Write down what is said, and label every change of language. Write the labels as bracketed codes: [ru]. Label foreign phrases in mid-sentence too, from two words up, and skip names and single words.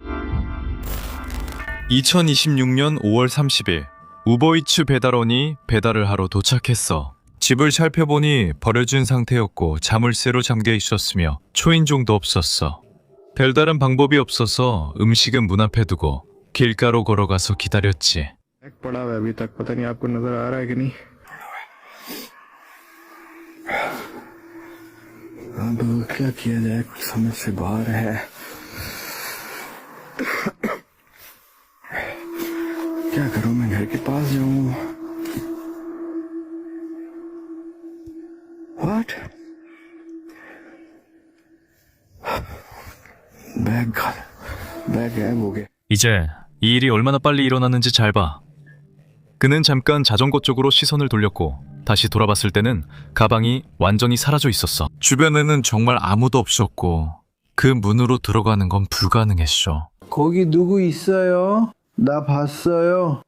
[ko] 2026년 5월 30일 우버이츠 배달원이 배달을 하러 도착했어. 집을 살펴보니 버려진 상태였고 자물쇠로 잠겨 있었으며 초인종도 없었어. 별다른 방법이 없어서 음식은 문 앞에 두고 길가로 걸어가서 기다렸지. [hi] पड़ा हुआ है अभी तक पता नहीं आपको नजर आ रहा है कि नहीं अब क्या किया जाए कुछ समझ से बाहर है क्या करूं मैं घर के पास जाऊं व्हाट बैग गायब हो गया [ko] 이제 이 일이 얼마나 빨리 일어났는지 잘 봐. 그는 잠깐 자전거 쪽으로 시선을 돌렸고 다시 돌아봤을 때는 가방이 완전히 사라져 있었어. 주변에는 정말 아무도 없었고 그 문으로 들어가는 건 불가능했어. 거기 누구 있어요? 나 봤어요.